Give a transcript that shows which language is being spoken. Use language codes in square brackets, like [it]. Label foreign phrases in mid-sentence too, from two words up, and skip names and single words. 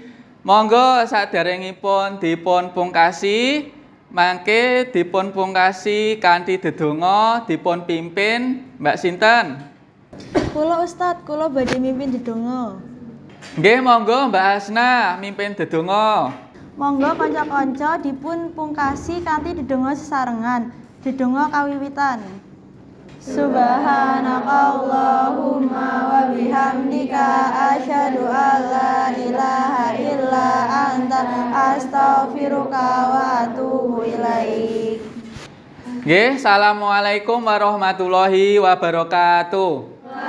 [jv] Monggo saderengipun dipun pungkasi mangke dipun pungkasi kanthi dedonga dipun pimpin Mbak sinten? Kula Ustaz, kula badhe mimpin dedonga. Nggih, monggo Mbak Hasna mimpin dedonga. Monggo kanca-kanca dipun pungkasi kanthi dedonga sesarengan. Dedonga kawiwitan. [ar] سبحانك اللهم وبحمدك أشهد أن لا إله إلا أنت أستغفرك وأتوب إليك. Nggih, السلام عليكم ورحمة الله وبركاته.